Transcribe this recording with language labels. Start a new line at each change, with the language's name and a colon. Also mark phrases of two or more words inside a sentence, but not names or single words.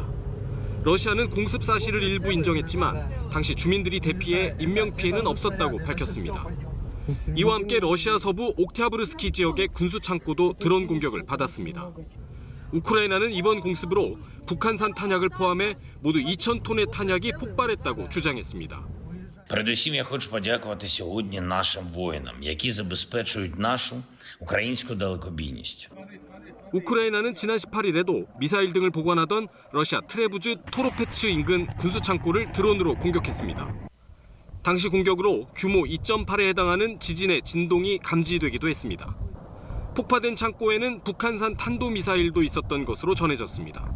Korean: 러시아는 공습 사실을 일부 인정했지만 당시 주민들이 대피해 인명피해는 없었다고 밝혔습니다. 이와 함께 러시아 서부 옥티아브르스키 지역의 군수창고도 드론 공격을 받았습니다. 우크라이나는 이번 공습으로 북한산 탄약을 포함해 모두 2,000톤의 탄약이 폭발했다고 주장했습니다.
Ukrainian: Передусім я хочу подякувати сьогодні нашим воїнам, які забезпечують нашу українську далекобійність.
Korean: 우크라이나는 지난 18일에도 미사일 등을 보관하던 러시아 트레부즈 토로페츠 인근 군수창고를 드론으로 공격했습니다. 당시 공격으로 규모 2.8에 해당하는 지진의 진동이 감지되기도 했습니다. 폭파된 창고에는 북한산 탄도미사일도 있었던 것으로 전해졌습니다.